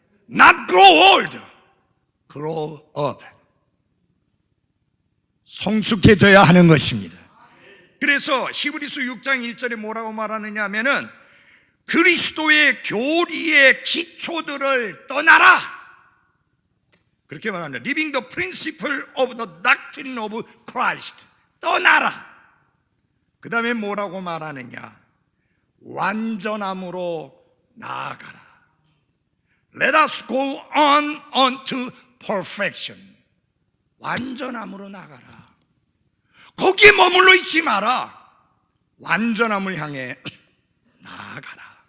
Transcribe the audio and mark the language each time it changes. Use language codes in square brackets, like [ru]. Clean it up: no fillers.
[en] Not grow old, grow up. [ko] 성숙해져야 하는 것입니다. 그래서 히브리서 6장 1절에 뭐라고 말하느냐 하면은 그리스도의 교리의 기초들을 떠나라, 그렇게 말합니다. [en] Living the principle of the doctrine of Christ. [ko] 떠나라. 그 다음에 뭐라고 말하느냐? 완전함으로 나아가라. [en] Let us go on unto perfection. [ko] 완전함으로 나아가라. 거기에 머물러 있지 마라. 완전함을 향해 나아가라.